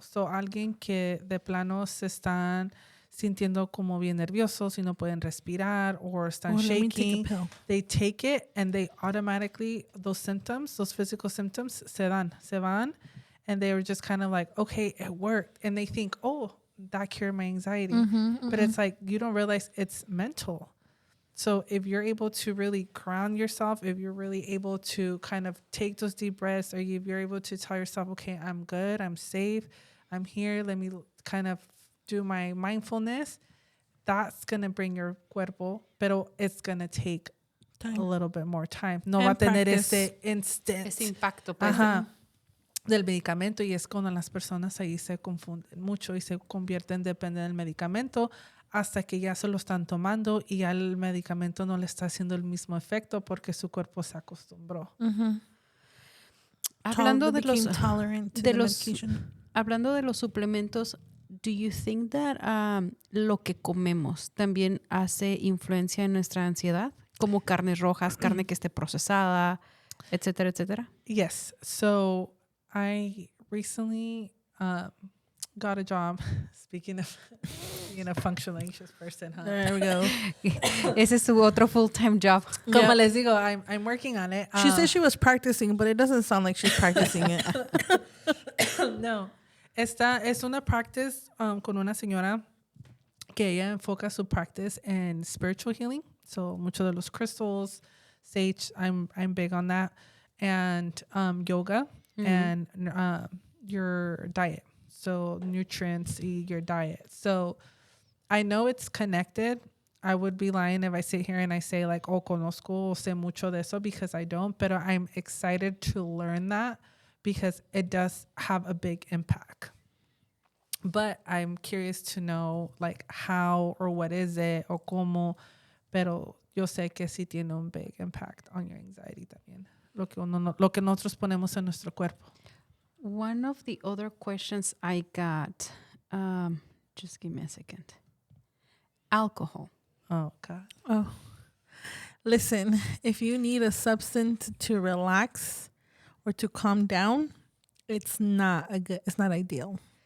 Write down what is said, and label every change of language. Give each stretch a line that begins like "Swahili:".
Spanish: So, alguien que de plano se están sintiendo como bien nerviosos y no pueden respirar
English: or
Spanish: están
English: Let me take a shaking, pill. they take it and they automatically, those symptoms, those physical symptoms,
Spanish: se van,
English: and they were just kind of like, okay, it worked. And they think, oh, that cured my anxiety. But it's like, you don't realize it's mental. So if you're able to really ground yourself, if you're really able to kind of take those deep breaths, or if you're able to tell yourself, okay, I'm good, I'm safe, I'm here, let me kind of do my mindfulness, that's going to bring your
Spanish: cuerpo, pero
English: it's going to take a little bit more time.
Spanish: No va a tener ese instant. Ese impacto, pues. Ajá, del medicamento, y es cuando las personas ahí se confunden mucho y se convierten, depende del medicamento, hasta que ya se lo están tomando y ya el medicamento no le está haciendo el mismo efecto porque su cuerpo se acostumbró. Hablando
English: They
Spanish: de los,
English: became tolerant to
Spanish: de
English: the
Spanish: los,
English: medication.
Spanish: hablando de los suplementos,
English: do you think that
Spanish: lo que comemos también hace influencia en nuestra ansiedad? Como carnes rojas, carne que esté procesada, etcétera, etcétera.
English: Yes. So I recently got a job. Speaking of being a functional anxious person, huh? There we go.
Spanish: Ese es su otro
English: full-time job.
Spanish: Como les digo,
English: I'm working on it. She said she was practicing, but it doesn't sound like she's practicing it. No.
Spanish: Esta es una practice con una señora que ella enfoca su practice en
English: spiritual healing. So
Spanish: mucho de los
English: crystals, sage, I'm big on that. And yoga and your diet. So nutrients y your diet. So I know it's connected. I would be lying if I sit here and I say like, oh,
Spanish: conozco o sé mucho de eso,
English: because I don't. But I'm excited to learn that because it does have a big impact. But I'm curious to know like how or what is it or
Spanish: cómo. Pero yo sé que sí tiene un
English: big impact on your anxiety
Spanish: también. Lo que nosotros ponemos en nuestro cuerpo.
English: One of the other questions I got, just give me a second. Alcohol. Oh, God. Oh, listen, if you need a substance to relax or to calm down, it's not ideal.